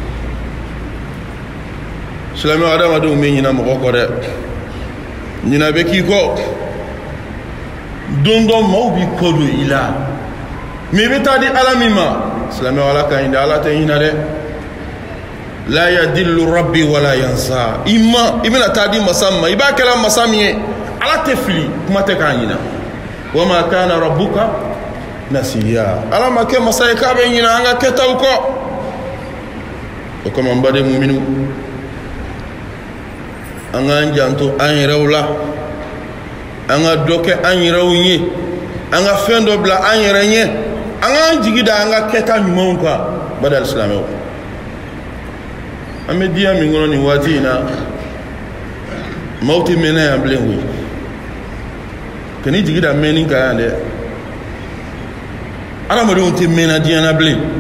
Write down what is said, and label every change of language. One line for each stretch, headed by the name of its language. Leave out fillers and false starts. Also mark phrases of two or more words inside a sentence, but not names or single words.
Bambara: silamɛ adamadenw bɛ ɲinɛ mɔgɔ kɔ dɛ ɲinɛ bɛ k'i kɔ don dɔ maaw b'i kɔ don i la mais i bɛ taa di ala min ma silamɛ ala ka ɲi dɛ ala tɛ ɲinɛ dɛ
Arabic: لا يضل ربي ولا ينسى
Bambara: i bɛna taa di masa min ma i b'a kɛla masa min ye ala tɛ fili kuma tɛ k'a ɲinɛ
Arabic: وما كان ربك نسيا
Bambara: ala ma kɛ masa ye k'a bɛ ɲinɛ an ka kɛtaw kɔ o kama n baden muminu an k'an janto an yɛrɛw la an ka dɔ kɛ an yɛrɛw ye an ka fɛn dɔ bila an yɛrɛ ɲɛ an k'an jigi da an ka kɛta ɲumanw kan badal silamɛw an bɛ diya min kɔnɔ nin waati in na maaw tɛ mɛnna yan bilen koyi ka n'i jigi da mɛnni kan yan dɛ adamadenw tɛ mɛnna diɲɛ na bilen